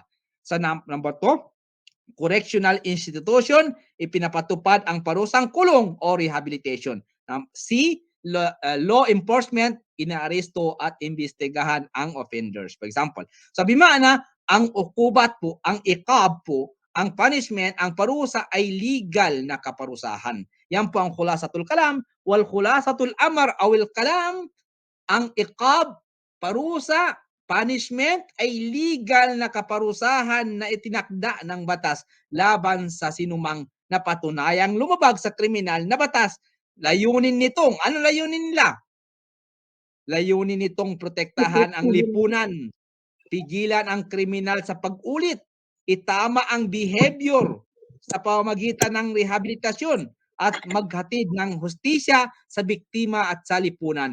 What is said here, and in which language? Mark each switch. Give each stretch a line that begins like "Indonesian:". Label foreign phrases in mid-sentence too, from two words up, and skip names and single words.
Filipino: Sa number 2,
English: correctional institution,
Filipino: ipinapatupad ang parusang kulong o rehabilitation. C,
English: law enforcement,
Filipino: inaaresto at imbestigahan ang offenders.
English: For example,
Filipino: sabi na ang ukubat po, ang iqab po, ang punishment, ang parusa ay legal na kaparusahan. Yan po ang
Arabic: خلاصة الكلام. وخلاصة الأمر أول الكلام,
Filipino: ang iqab, parusa, punishment ay legal na kaparusahan na itinakda ng batas laban sa sinumang napatunayang lumabag sa kriminal na batas. Layunin nitong, ano layunin nila? Layunin nitong protektahan ang lipunan, pigilan ang kriminal sa pag-ulit, itama ang behavior sa pamamagitan ng rehabilitasyon at maghatid ng hustisya sa biktima at sa lipunan.